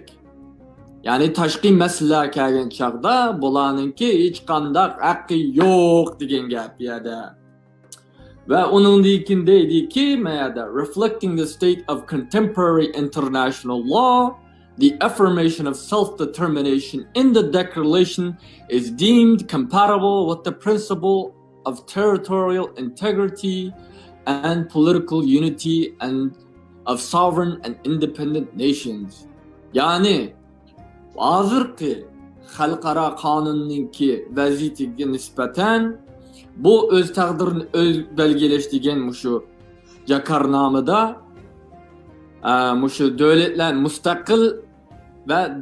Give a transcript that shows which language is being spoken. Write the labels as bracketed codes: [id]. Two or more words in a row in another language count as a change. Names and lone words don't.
[uz] Yani tashqi masalalar kelgan chaqda bularninki hech qanday haqqi yo'q degan gap bu yerda. Va uningdan keyin deydiki, mayada [en] reflecting the state of contemporary international law, the affirmation of self-determination in the declaration is deemed compatible with the principle of territorial integrity and political unity and of sovereign and independent nations. [uz] Yani hozirgi xalqaro qonunninki vaziyatiga nisbatan bu o'z taqdirini o'z belgilash degan shu Jakarnamada shu davlatlar mustaqil va